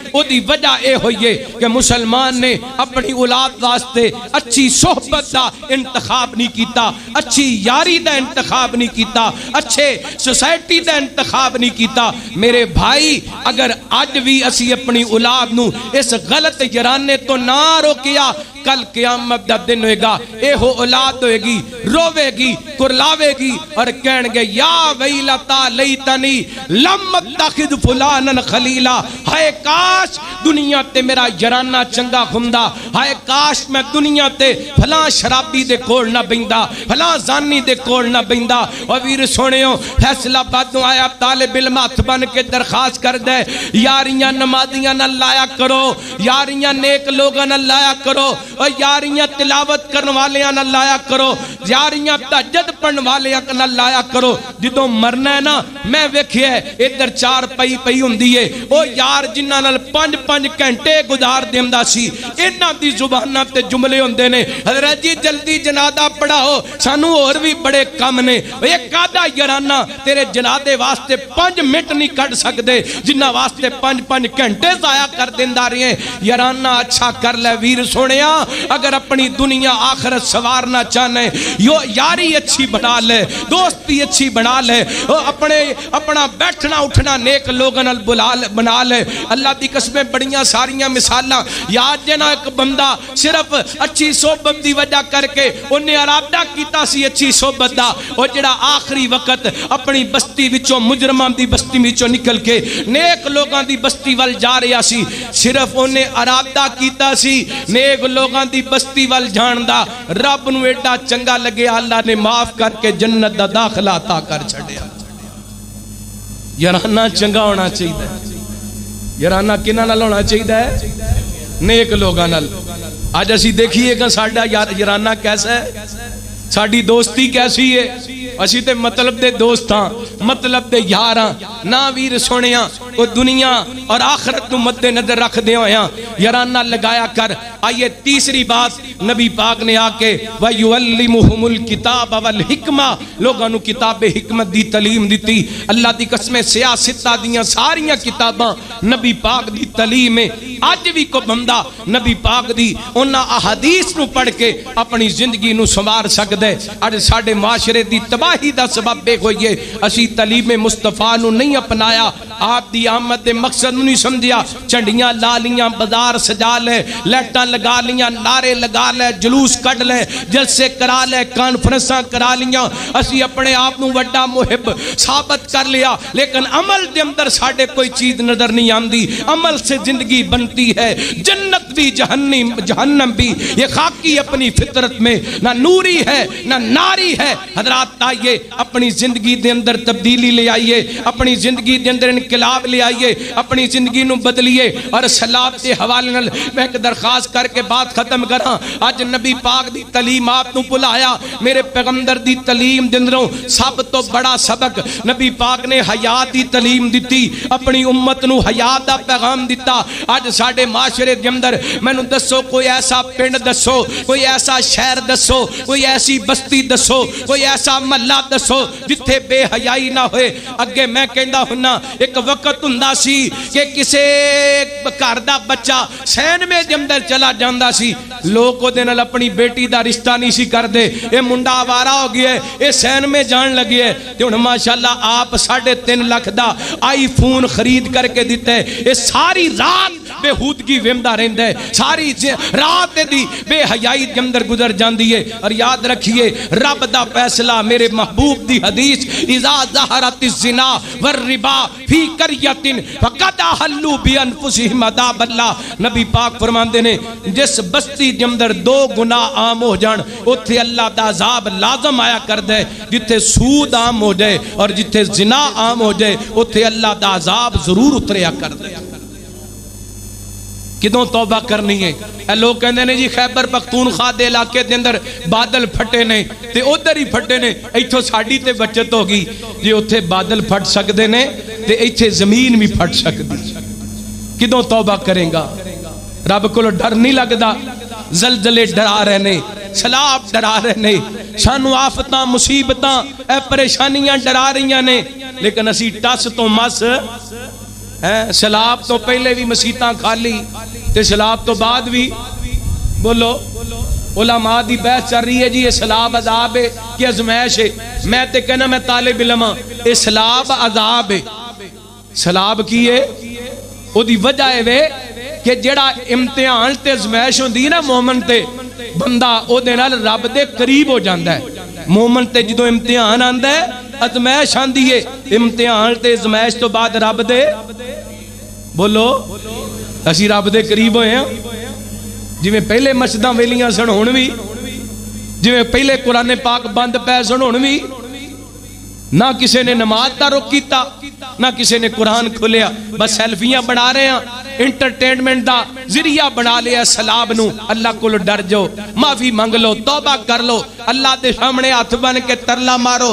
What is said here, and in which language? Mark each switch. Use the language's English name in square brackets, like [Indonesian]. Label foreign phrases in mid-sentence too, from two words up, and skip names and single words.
[Punjabi] او دی وجہ اے ہوئی ہے کہ مسلمان نے اپنی اولاد واسطے اچھی صحبت دا انتخاب نہیں کیتا اچھی یاری دا انتخاب نہیں کیتا اچھے سوسائٹی دا انتخاب نہیں کیتا. میرے بھائی اگر آج بھی اسی اپنی اولاد نو اس غلط یارانے تو نہ روکیا کل قیامت دا دن ہوئے گا اے ہو اولاد ہوئے گی روے گی کرلاوے گی اور کہن گے [Arabic] یا ویلتا لیتنی لم اتخذ فلانا خلیلا. [Punjabi] ہائے کاش دنیا تے میرا یارانہ چنگا ہوندا. ہائے کاش میں دنیا تے فلاں شرابی دے کول نہ بیندا فلاں زانی دے کول نہ بیندا. اور ویر سونیو فیصلہ بادوں آیا طالب علم ہاتھ بن کے درخواست کر دے یاریاں نمازیاں نہ لایا کرو یاریاں نیک لوگاں نہ لایا کرو اور یاریاں تلاوت کرن والیاں نہ لایا کرو یاریاں تہجد پڑھن والیاں نہ لایا کرو. جدوں مرنا ہے نا میں ویکھیا ہے ادھر چار پئی ہوندی ہے او یار جنہاں نال 5-5 گھنٹے گزار دیندا سی انہاں دی زباناں تے جملے ہوندے نے حضرت جی جلدی جنازہ پڑھاؤ سانو اور بھی بڑے کم نے. ایک آدھا یارانہ تیرے جنازے واسطے 5 منٹ نہیں کٹ سکدے جنہاں واسطے 5-5 گھنٹے ضائع کر دیندا رہے. یارانہ اچھا کر لے ویر سونیا اگر اپنی دنیا آخرت سوارنا چاہنے یاری اچھی بنا لے دوستی اچھی بنا لے اپنا بیٹھنا اٹھنا نیک لوگوں بنا لے. اللہ دی قسمیں بڑیاں ساریاں مثالاں یاد جنا ایک بندہ صرف اچھی صحبت دی وجہ کر کے انہیں ارادہ کیتا سی اچھی صحبت دا اور جڑا آخری وقت اپنی بستی وچوں مجرمان دی بستی وچوں نکل کے نیک لوگاں دی بستی وال جا رہا سی صرف انہیں ارادہ کیتا سی نیک لوگاں دی بستی وال جان دا رب نو ایڈا چنگا لگے اللہ نے معاف کر کے جنت دا داخلہ عطا کر چھڑیا. یارانہ چنگا ہونا چاہیے. یارانہ کنہاں نال ہونا چاہیے؟ نیک لوگاں نال. آج اسی دیکھیے کہ ساڈا یارانہ کیسا ہے، ساڈی دوستی کیسی ہے. اسی تے مطلب دے دوست ہاں، مطلب دے یار ہاں. نا ویر سونیاں او دنیا اور آخرت نو مد نظر رکھ دے ہویاں یارانہ لگایا کر. آئیے تیسری بات نبی پاک نے آ کے [Arabic] وَيُعَلِّمُهُمُ الْكِتَابَ وَالْحِکْمَةَ، [Punjabi] لوگاں نو کتاب حکمت دی تعلیم دیتی. اللہ دی قسمیں سیاستہ دیاں ساریاں کتاباں نبی پاک دی تعلیم ہے. آج بھی کو بندہ نبی پاک دی انہاں احادیث نو پڑھ کے اپنی زندگی نو سنوار سکدے. اج ساڈے معاشرے دی تباہی دا سبب بے ہوئی ہے اسی تعلیم مصطفیٰ نو نہیں اپنایا. آپ دی آمد دے مقصد نو نہیں سمجھیا. چنڈیاں لا لیاں، بازار سجا لے، لیٹاں لگا لیاں، نعرے لگا لے، جلوس کڈ لے، جلسے کرا لے، کانفرنساں کرا لیاں. اسی اپنے آپ نو وڈا محب ثابت کر لیا، لیکن عمل دے اندر ساڈے کوئی چیز نظر نہیں آندی. [Urdu] عمل سے زندگی بنتی ہے، جنت بھی جہنم بھی. یہ خاکی اپنی فطرت میں نہ نوری ہے نہ ناری ہے. [Punjabi] حضرات آئیے اپنی زندگی دے اندر تبدیلی لے آئیے، اپنی زندگی دے اندر انقلاب لے آئیے، اپنی زندگی نو بدلیے. اور سلام دے حوالے نال میں ایک درخواست کر کے بات ختم کراں. اج نبی پاک دی تعلیمات نو بلایا، میرے پیغمبر دی تعلیم دے اندروں سب تو بڑا سبق نبی پاک نے حیات دی تعلیم دتی، اپنی امت نو حیات دا پیغام دتا. اج ساڈے معاشرے دے اندر مینوں دسو کوئی ایسا پنڈ دسو، کوئی ایسا شہر دسو، کوئی ایسی بستی دسو، کوئی ایسا محلہ دسو جتھے بے حیائی نہ ہوئے. اگے میں کہندا ہنا ایک وقت ہوندا سی کہ کسے گھر دا بچہ سینمے دے اندر چلا جاندا سی، لوگ او دے نال اپنی بیٹی دا رشتہ نہیں سی کردے. اے منڈا آوارا ہو گیا ہے، اے سینمے جان لگی ہے. تے ہن ماشاءاللہ آپ 3.5 لاکھ دا آئی فون خرید کر کے دیتے ہے. اے ساری رات بےہودگی ویندا رہندا ہے، ساری رات دی بے حیائی دے اندر گزر جاندی ہے. اور یاد رکھیے رب دا فیصلہ، میرے محبوب دی حدیث [Arabic] اذا ظہرت الزنا والربا فی قریۃ فقد احلوا بانفسہم عذاب اللہ. [Punjabi] نبی پاک فرماندے نے جس بستی دے اندر 2 گناہ عام ہو جان اوتھے اللہ دا عذاب لازم آیا کر دے. جتھے سود عام ہو جائے اور جتھے زنا عام ہو جائے اوتھے اللہ دا عذاب ضرور اتریا کر دے. کدوں توبہ کرنی ہے؟ اے لوگ کہندے نے جی خیبر پختونخوا دے علاقے دے اندر بادل پھٹے نے تے ادھر ہی پھٹے نے، ایتھوں ساڈی تے بچت ہوگی. جی اوتھے بادل پھٹ سکدے نے تے ایتھے زمین بھی پھٹ سکدی. کدوں توبہ کریں گا؟ رب کولوں ڈر نہیں لگدا؟ زلزلے ڈرا رہے نے، سیلاب ڈرا رہے نے، سانو آفتاں مصیبتاں اے پریشانیاں ڈرا رہی نے، لیکن اسی ٹس تو مس سیلاب تو پہلے بھی مسیتاں خالی تے سیلاب تو بعد بھی. بولو علماء دی بحث چل رہی ہے جی یہ سیلاب عذاب ہے کہ ازمائش ہے. میں تے کہنا میں طالب علم ہاں، یہ سیلاب عذاب ہے. سیلاب کی ہے؟ او دی وجہ ہے کہ جڑا امتحان تے ازمائش ہوندی نا مومن تے، بندہ او دے نال رب دے قریب ہو جاندا ہے. مومن تے جدوں امتحان آندا ہے، ازمائش آندی ہے، امتحان تے ازمائش تو بعد رب دے، بولو اسی رب دے قریب ہوئے ہیں. جی میں پہلے مسجداں ویلیاں سن ہون بھی، جی میں پہلے قرآن پاک بند پے سن ہون بھی، نہ کسی نے نماز دا رخ کیتا، نہ کسی نے قرآن کھولیا، بس سیلفیاں بنا رہے ہیں، انٹرٹینمنٹ دا ذریعہ بنا لیا سلاب نو. اللہ کو ڈر جو، معافی مانگ لو، توبہ کر لو، اللہ دے سامنے ہاتھ بن کے ترلا مارو.